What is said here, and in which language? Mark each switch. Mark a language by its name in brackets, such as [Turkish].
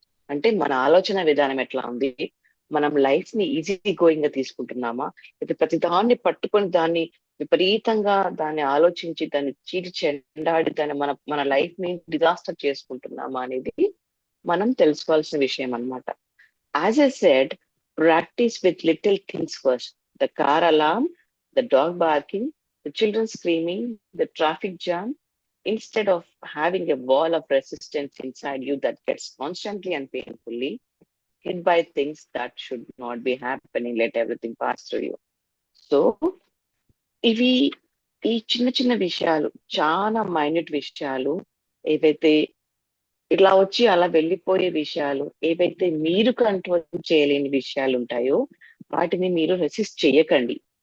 [Telugu] అంటే మన ఆలోచన విధానం ఎట్లా ఉంది, మనం లైఫ్ ని ఈజీ గోయింగ్ గా తీసుకుంటున్నామా, అయితే ప్రతి దాన్ని పట్టుకొని దాన్ని విపరీతంగా దాన్ని ఆలోచించి దాన్ని చీటి చెండాడి దాన్ని మన లైఫ్ ని డిజాస్టర్ చేసుకుంటున్నామా అనేది మనం తెలుసుకోవాల్సిన విషయం అన్నమాట. [English] As I said, practice with little things first. The car alarm, the dog barking, the children screaming, the traffic jam. Instead of having a wall of resistance inside you that gets constantly and painfully hit by things that should not be happening, let everything pass through you. [Telugu] So, ఇవి ఈ చిన్న చిన్న విషయాలు, చాలా minute విషయాలు, ఏవైతే ఇట్లా వచ్చి అలా వెళ్ళిపోయే విషయాలు, ఏవైతే మీరు కంట్రోల్ చేయలేని విషయాలు ఉంటాయో వాటిని మీరు రెసిస్ట్ చేయకండి.